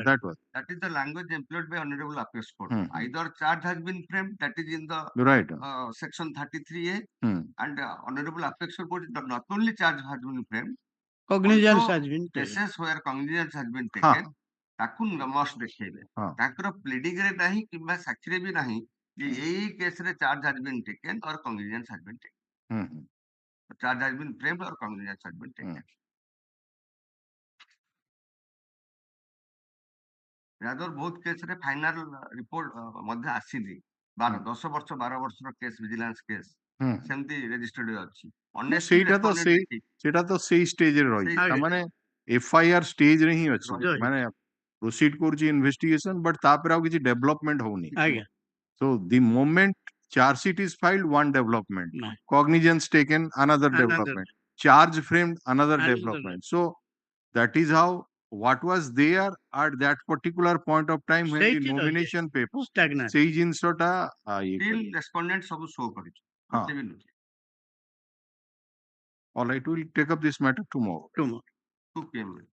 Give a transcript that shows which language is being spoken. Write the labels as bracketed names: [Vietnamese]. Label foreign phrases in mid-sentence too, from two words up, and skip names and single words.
[English] That is the language employed by Honorable Appeals Court. Either charge has been framed, that is in the section 33A, and Honorable Appeals Court not only charge has been framed, cognizance has been taken. Cases where cognizance has been taken, ତାକୁ must ଦେଖେଇବେ। [Odia] ତାଙ୍କର ପ୍ଲିଡିଂ ରେ ନାହିଁ କିମ୍ବା ସାକ୍ଷୀରେ ବି ନାହିଁ ଯେ ଏଇ କେସ୍ ରେ [English] charge has been taken or cognizance has been taken. Charge has been framed or cognizance has been taken. [Odia] ରାଦର ବହୁତ କେସ୍ ରେ [English] final report [Odia] ମଧ୍ୟ ଆସିନି, 10 ବର୍ଷ 12 ବର୍ଷର କେସ୍, [English] vigilance case [Odia] ସେମିତି ରେଜିଷ୍ଟର୍ଡ ଅଛି। ସେଇଟା ତ ସେଇ ଷ୍ଟେଜରେ ରହିଛି, ମାନେ FIR ଷ୍ଟେଜରେ ହିଁ ଅଛି, ମାନେ proceed କରୁଛି investigation, but ତାପରେ ଆଉ କିଛି development ହଉନି. ଆଜ୍ଞା [English] So the moment charge sheet is filed, one development. [Odia] ନାଇଁ [English] Cognizance taken, another development. Charge framed, another development. So that is how what was there at that particular point of time when the [Odia] ସେଇଠି ରହିଯାଏ [English] nomination paper stagnant [Odia] ସେଇ ଜିନିଷଟା ଇଏ [English] still [Odia] କରିବେ. respondent ସବୁ show କରିଛି ହଁ. ଏତେ ବି ନୁହେଁ। [English] All right, we'll take up this matter tomorrow. [Odia] 2 PM ରେ।